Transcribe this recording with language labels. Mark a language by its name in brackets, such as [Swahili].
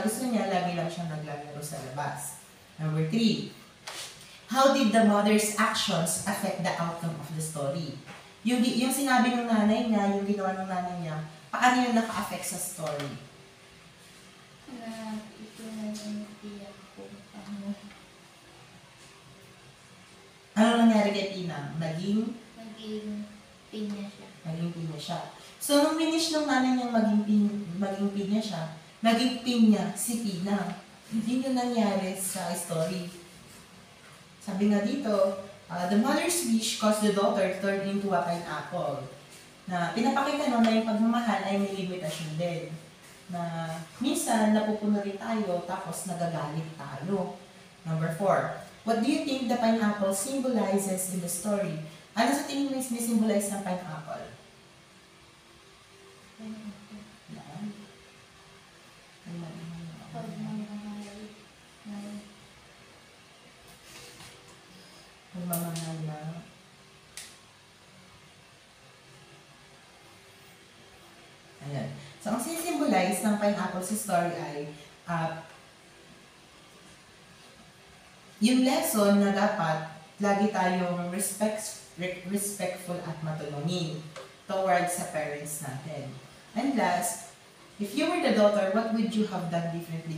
[Filipino] Gusto niya, lagi lang siya naglalaro sa labas. [English] Number 3, how did the mother's actions affect the outcome of the story? [Filipino] Yung sinabi ng nanay niya, yung ginawa ng nanay niya, paano yun naka-affect sa story? Na ito na yung tiyak ko. Ano nangyari kay Pinang? Naging pinya siya. Naging pinya siya. So, nung finish ng nanay niyang maging pinya siya, naging pinya si Pinang. Hindi yun nangyari sa story. Sabi nga dito, [English] the mother's wish caused the daughter to turn into a pineapple. [Filipino] Na pinapakita nun na yung pagmamahal ay may limitasyon din. Na minsan napupuno rin tayo tapos nagagalit tayo. [English] Number 4, what do you think the pineapple symbolizes in the story? [Filipino] Ano sa tingin mo may symbolize ng pineapple? Yan. Pagmamahal. Pagmamahal ng So, ang sisimbolize ng pineapple sa story ay yung lesson na dapat lagi tayong respectful at matulungin towards sa parents natin. [English] And last, if you were the daughter, what would you have done differently?